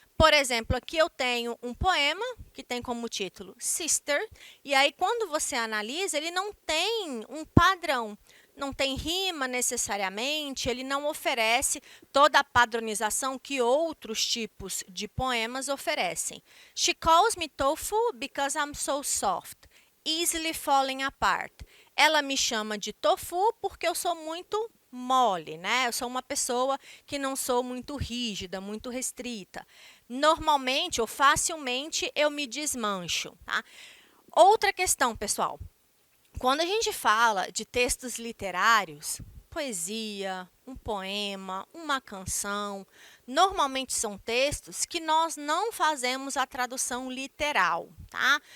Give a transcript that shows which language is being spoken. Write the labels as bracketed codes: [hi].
[pt] Por exemplo, aqui eu tenho um poema que tem como título Sister, e aí quando você analisa, ele não tem um padrão, não tem rima necessariamente, ele não oferece toda a padronização que outros tipos de poemas oferecem. [en] She calls me tofu because I'm so soft, easily falling apart. [pt] Ela me chama de tofu porque eu sou muito mole, né? Eu sou uma pessoa que não sou muito rígida, muito restrita. Normalmente ou facilmente eu me desmancho, tá? Outra questão, pessoal. Quando a gente fala de textos literários, poesia, um poema, uma canção, normalmente são textos que nós não fazemos a tradução literal, tá?